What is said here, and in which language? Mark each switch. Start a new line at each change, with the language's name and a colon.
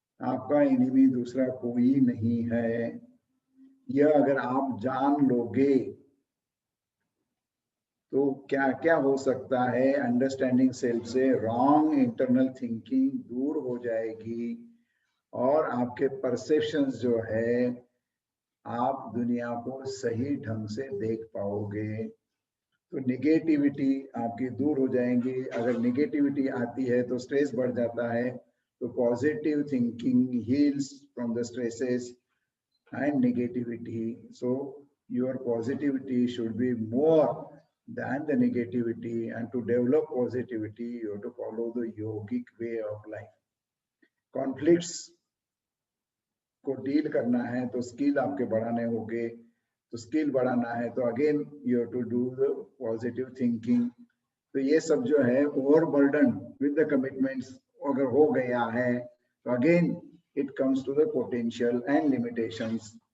Hindi: आपका एनिमी दूसरा कोई नहीं है। यह अगर आप जान लोगे तो क्या क्या हो सकता है, अंडरस्टैंडिंग सेल्फ से रॉन्ग इंटरनल थिंकिंग दूर हो जाएगी और आपके परसेप्शंस जो है आप दुनिया को सही ढंग से देख पाओगे। तो निगेटिविटी आपकी दूर हो जाएंगी। अगर निगेटिविटी आती है तो स्ट्रेस बढ़ जाता है, तो
English: Positive thinking heals from the stresses and negativity. So your positivity should be more than the negativity, and to develop positivity you have to follow the yogic way of life.
Hindi: Conflicts को deal करना है तो skill आपके बढ़ाने होंगे, तो skill बढ़ाना है तो
English: Again you have to do the positive thinking.
Hindi: तो ये सब जो है
English: overburden with the commitments
Hindi: अगर हो गया है तो again
English: it comes to the potential and limitations.